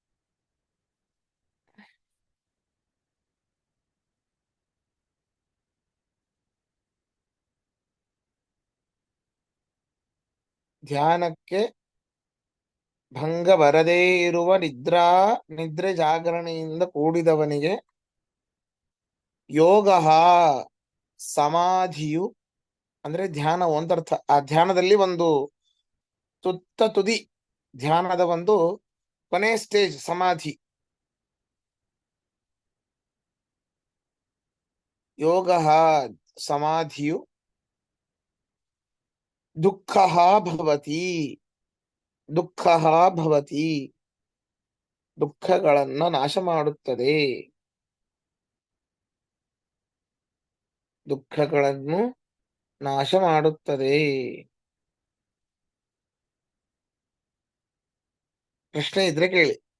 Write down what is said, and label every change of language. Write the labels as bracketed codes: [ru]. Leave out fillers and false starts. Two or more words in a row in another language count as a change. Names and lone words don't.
[kn] ಧ್ಯಾನಕ್ಕೆ ಭಂಗ ಬರದೇ ಇರುವ ನಿದ್ರೆ ಜಾಗರಣೆಯಿಂದ ಕೂಡಿದವನಿಗೆ ಯೋಗ ಸಮಾಧಿಯು, ಅಂದ್ರೆ ಧ್ಯಾನ ಒಂದರ್ಥ. ಆ ಧ್ಯಾನದಲ್ಲಿ ಒಂದು ತುದಿ, ಧ್ಯಾನದ ಒಂದು ಕೊನೆ ಸ್ಟೇಜ್ ಸಮಾಧಿ. ಯೋಗ ಸಮಾಧಿಯು [sa] ದುಃಖ ಭವತಿ, ದುಃಖ ಭವತಿ [kn] ದುಃಖಗಳನ್ನ ನಾಶ ಮಾಡುತ್ತದೆ, ದುಃಖಗಳನ್ನು ನಾಶ ಮಾಡುತ್ತದೆ. ಪ್ರಶ್ನೆ ಇದ್ರೆ ಕೇಳಿ.